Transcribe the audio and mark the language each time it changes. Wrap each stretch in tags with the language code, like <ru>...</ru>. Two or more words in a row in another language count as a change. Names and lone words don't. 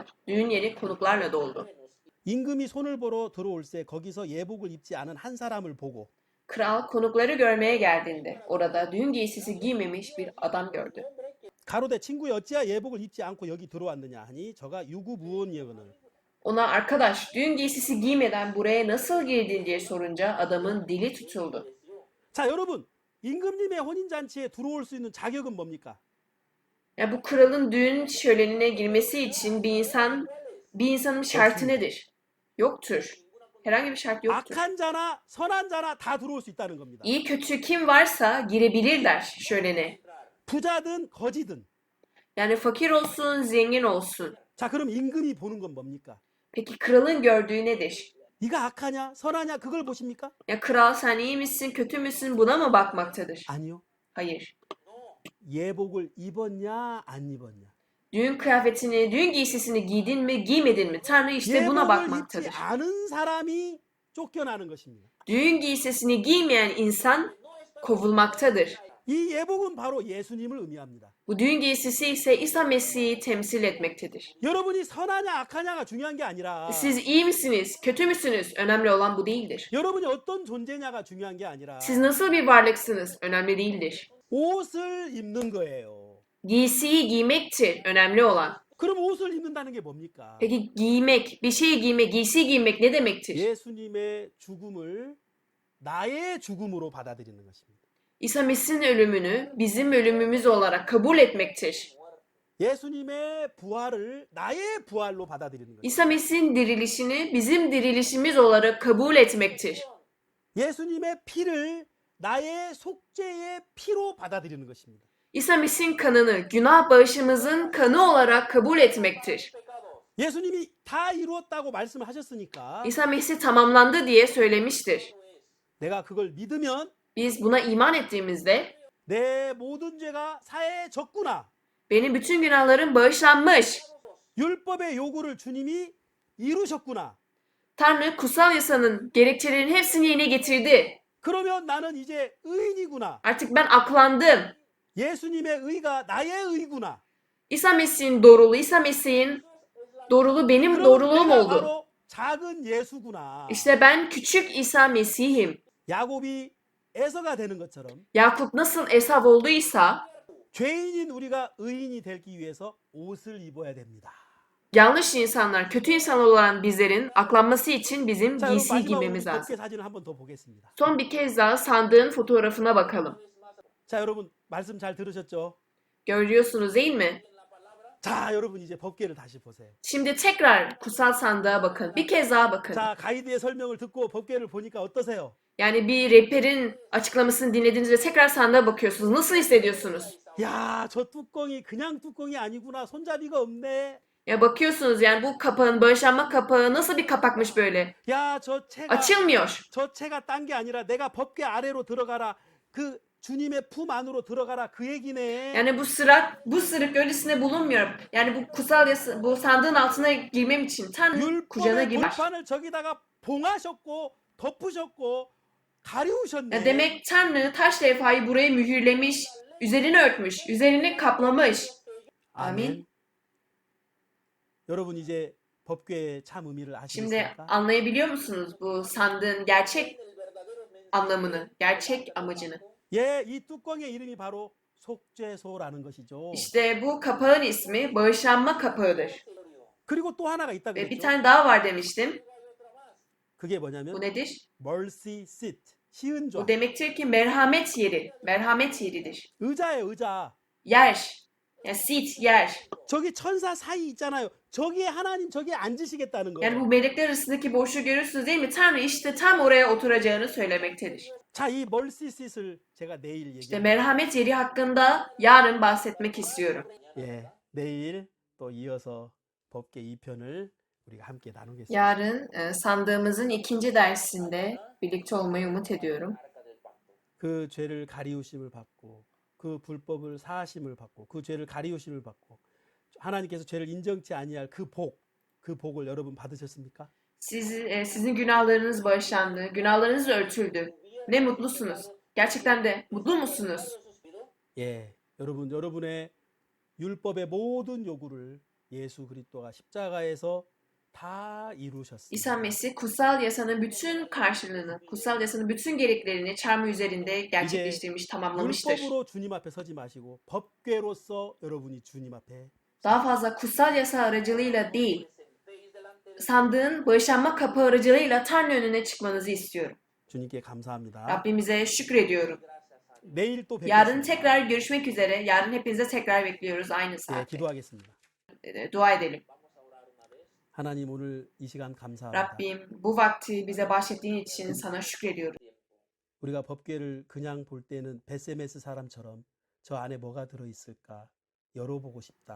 <tr>Düğün yeri konuklarla doldu.</tr> <ko>임금이 손을 보러 들어올세 거기서 예복을 입지 않은 한 사람을 보고</ko> <tr>Kral konukları görmeye geldiğinde orada düğün giysisi giymemiş bir adam gördü.</tr> <ko>가로되 친구여 어찌하 예복을 입지 않고 여기 들어왔느냐 하니 저가 유구무원이거늘.</ko> <tr>Ona arkadaş düğün giysisi giymeden buraya nasıl girdin diye sorunca adamın dili tutuldu.</tr> <ko>자, 여러분, 임금님의 혼인잔치에 들어올 수 있는 자격은 뭡니까?</ko> <tr>Ya bu kralın düğün şölenine girmesi için bir insanın şartı nedir? Yoktur. Herhangi bir şart yoktur.</tr> <ko>악한 자나 선한 자나 다 들어올 수 있다는 겁니다.</ko> <tr>İyi kötü kim varsa girebilirler şölene.</tr> <ko>부자든 거지든.</ko> <tr>Yani fakir olsun, zengin olsun.</tr> <ko>자, 그럼 임금이 보는 건 뭡니까?</ko> <tr>Peki kralın gördüğü nedir?</tr> <ko>네가 악하냐 선하냐 그걸 보십니까?</ko> <tr>Ya kral sen iyi misin, kötü müsün buna mı bakmaktadır?</tr> <ko>아니요.</ko> <tr>Hayır.</tr> <ko>예복을 입었냐 안 입었냐.</ko> <tr>Düğün kıyafetini, düğün giysisini giydin mi, giymedin mi? Tanrı işte buna</tr> <ko>예복을 입지</ko> <tr>bakmaktadır.</tr> <ko>않은 사람이 쫓겨나는 것입니다.</ko> <tr>Düğün giysisini giymeyen insan kovulmaktadır.</tr> <ko>이 예복은 바로 예수님을 의미합니다.</ko> <tr>Bu düğün giysisi ise İsa Mesih'i temsil etmektedir.</tr> <ko>여러분이 선하냐 악하냐가 중요한 게 아니라</ko> <tr>Siz iyi misiniz, kötü müsünüz? Önemli olan bu değildir.</tr> <ko>여러분이 어떤 존재냐가 중요한 게 아니라</ko> <tr>Siz nasıl bir varlıksınız? Önemli değildir.</tr> <ko>옷을 입는 거예요.</ko> <tr>Giysiyi giymektir önemli olan.</tr> <ko>그럼 옷을 입는다는 게 뭡니까?</ko> <tr>Peki giymek, bir şey giymek, giysi giymek ne demektir?</tr> <ko>예수님의 죽음을 나의 죽음으로 받아들이는 것입니다.</ko> <tr>İsa Mesih'in ölümünü bizim ölümümüz olarak kabul etmektir.</tr> <ko>예수님의 부활을 나의 부활로 받아들이는 거예요.</ko> <tr>İsa Mesih'in dirilişini bizim dirilişimiz olarak kabul etmektir.</tr> <ko>예수님의 피를 나의 속죄의 피로 받아들이는 것입니다.</ko> <tr>İsa Mesih'in kanını günah bağışımızın kanı olarak kabul etmektir.</tr> <ko>예수님이 다 이루었다고 말씀하셨으니까</ko> <tr>İsa Mesih tamamlandı diye söylemiştir.</tr> <ko>내가 그걸 믿으면</ko> <tr>Biz buna iman ettiğimizde</tr> <ko>내 모든 죄가 사해졌구나.</ko> <tr>benim bütün günahlarım bağışlanmış.</tr> <ko>율법의 요구를 주님이 이루셨구나.</ko> <tr>Tanrı kutsal yasanın gerekçelerinin hepsini yerine getirdi.</tr> <ko>그러면 나는 이제 의인이구나.</ko> <tr>Artık ben aklandım.</tr> <ko>예수님의 의가 나의 의구나.</ko> <tr>İsa Mesih'in doğruluğu, İsa Mesih'in doğruluğu benim</tr> <ko>그럼</ko> <tr>doğruluğum</tr> <ko>내가</ko> <tr>oldu.</tr> <ko>바로 작은 예수구나.</ko> <tr>İşte ben küçük İsa Mesih'im.</tr> <ko>야곱이 에서가 되는 것처럼</ko> <tr>Yakup nasıl Esav olduysa</tr> <ko>죄인인 우리가 의인이 되기 위해서 옷을 입어야 됩니다.</ko> <tr>yanlış insanlar, kötü insan olan bizlerin aklanması için bizim</tr> <ko>자, 여러분</ko> <tr>giysi</tr> <ko>마지막으로 우리</ko> <tr>giymemiz lazım.</tr> <ko>법궤 사진을 한 번 더 보겠습니다.</ko> <tr>Son bir kez daha sandığın fotoğrafına bakalım.</tr> <ko>자, 여러분 말씀 잘 들으셨죠?</ko> <tr>Görüyorsunuz değil mi?</tr> <ko>자, 여러분 이제 법궤를 다시 보세요.</ko> <tr>Şimdi tekrar kutsal sandığa bakın. Bir kez daha bakın.</tr> <ko>자, 가이드의 설명을 듣고 법궤를 보니까 어떠세요?</ko> <tr>Yani bir rehberin açıklamasını dinlediğinizde tekrar sandığa bakıyorsunuz. Nasıl hissediyorsunuz?</tr> <ko>야, 저 뚜껑이 그냥 뚜껑이 아니구나. 손잡이가 없네.</ko> <tr>Ya bakıyorsunuz yani bu kapağın, bağışlanma kapağı nasıl bir kapakmış böyle?</tr> <ko>야, 저 채가</ko> <tr>Açılmıyor.</tr> <ko>저 채가 딴 게 아니라 내가 법궤 아래로 들어가라. 그 주님의 품 안으로 들어가라. 그 얘기네.</ko> <tr>Yani bu sırık öylesine bulunmuyor. Yani bu kutsal yasa, bu sandığın altına girmem için Tanrı kucağına</tr> <ko>율법의</ko> <tr>girmiş.</tr> <ko>돌판을 저기다가 봉하셨고 덮으셨고 가리우셨네.</ko> <tr>Ya demek Tanrı taş levhayı buraya mühürlemiş, üzerini örtmüş, üzerini kaplamış. Amin.</tr> <ko>여러분 이제 법궤의 참 의미를</ko> <tr>Şimdi</tr> <ko>아시겠습니까?</ko> <tr>anlayabiliyor musunuz bu sandığın gerçek anlamını, gerçek amacını?</tr> <ko>예, 이 뚜껑의 이름이 바로 속죄소라는 것이죠.</ko> <tr>İşte bu kapağın ismi bağışlanma kapağıdır.</tr> <ko>그리고 또 하나가 있다</ko> <tr>Ve bir</tr> <ko>그랬죠.</ko> <tr>tane daha var demiştim.</tr> <ko>그게 뭐냐면</ko> <tr>Bu nedir?</tr> <en>mercy seat,</en> <ko>시은좌.</ko> <tr>Bu demektir ki merhamet yeri, merhamet yeridir.</tr> <ko>의자예요, 의자.</ko> <tr>Yer, yani seat, yer.</tr> <ko>저기 천사 사이 있잖아요. 저기에 하나님 저기에 앉으시겠다는 거예요.</ko> <tr>Yani bu melekler arasındaki boşluğu görürsünüz değil mi? Tanrı işte tam oraya oturacağını söylemektedir.</tr> <ko>자, 이</ko> <en>mercy seat</en> <ko>을 제가 내일</ko> <tr>İşte</tr> <ko>얘기해요.</ko> <tr>merhamet yeri hakkında yarın bahsetmek istiyorum.</tr> <ko>예, 내일 또 이어서 법궤 2편을 우리가 함께 나누겠습니다.</ko> <tr>Yarın sandığımızın ikinci dersinde birlikte olmayı umut ediyorum.</tr> <ko>그 죄를 가리우심을 받고 그 불법을 사하심을 받고 그 죄를 가리우심을 받고 하나님께서 죄를 인정치 아니할 그 복을 여러분 받으셨습니까?</ko> <tr>Sizin günahlarınız bağışlandı, günahlarınız örtüldü. Ne mutlusunuz. Gerçekten de mutlu musunuz?</tr> <ko>예, 여러분 여러분의 율법의 모든 요구를 예수 그리스도가 십자가에서 다 이루셨습니다.</ko> <tr>İsa Mesih kutsal yasanın bütün karşılığını, kutsal yasanın bütün gereklerini çarmıh üzerinde gerçekleştirmiş, tamamlamıştır.</tr> <ko>율법으로 주님 앞에 서지 마시고 법궤로서 여러분이 주님 앞에</ko> <tr>Daha fazla kutsal yasa aracılığıyla değil, sandığın bağışlanma kapı aracılığıyla Tanrı önüne çıkmanızı istiyorum.</tr> <ko>주님께 감사합니다.</ko> <tr>Rabbimize şükrediyorum.</tr> <ko>내일 또</ko> <tr>Yarın</tr> <ko>뵙겠습니다.</ko> <tr>tekrar görüşmek üzere. Yarın hepinize tekrar bekliyoruz aynı</tr> <ko>예,</ko> <tr>saatte.</tr> <ko>기도하겠습니다.</ko> <tr>Dua edelim.</tr> <ko>하나님 오늘 이 시간 감사합니다.</ko> <tr>Rabbim bu vakti bize bahşettiğin için sana şükrediyorum.</tr> <ko>우리가 법궤를 그냥 볼 때는 베세메스 사람처럼 저 안에 뭐가 들어 있을까 열어보고 싶다.</ko>